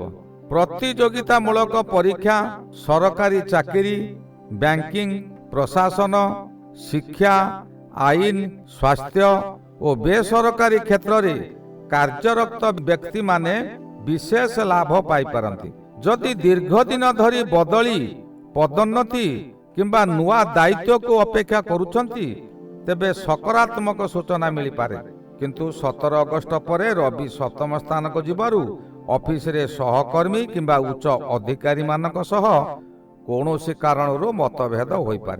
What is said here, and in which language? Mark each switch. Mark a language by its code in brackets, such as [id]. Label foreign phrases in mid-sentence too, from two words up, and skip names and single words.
[or] ପ୍ରତିଯୋଗିତା ମୂଳକ ପରୀକ୍ଷା, ସରକାରୀ ଚାକିରି, ବ୍ୟାଙ୍କିଙ୍ଗ, ପ୍ରଶାସନ, ଶିକ୍ଷା, ଆଇନ, ସ୍ୱାସ୍ଥ୍ୟ ଆଉ ବେସରକାରୀ କ୍ଷେତ୍ର ରେ କାର୍ଯ୍ୟରତ ବ୍ୟକ୍ତି ମାନେ ବିଶେଷ ଲାଭ ପାଇ ପାରନ୍ତି। ଯଦି ଦୀର୍ଘ ଦିନ ଧରି ବଦଳି, ପଦୋନ୍ନତି କିମ୍ବା ନୂଆ ଦାୟିତ୍ୱକୁ ଅପେକ୍ଷା କରୁଛନ୍ତି ତେବେ ସକାରାତ୍ମକ ସୂଚନା ମିଳିପାରେ। କିନ୍ତୁ 17 ଅଗଷ୍ଟ ପରେ ରବି ସପ୍ତମ ସ୍ଥାନକୁ ଯିବାରୁ ଅଫିସରେ ସହକର୍ମୀ କିମ୍ବା ଉଚ୍ଚ ଅଧିକାରୀମାନଙ୍କ ସହ କୌଣସି କାରଣରୁ ମତଭେଦ ହୋଇପାରେ।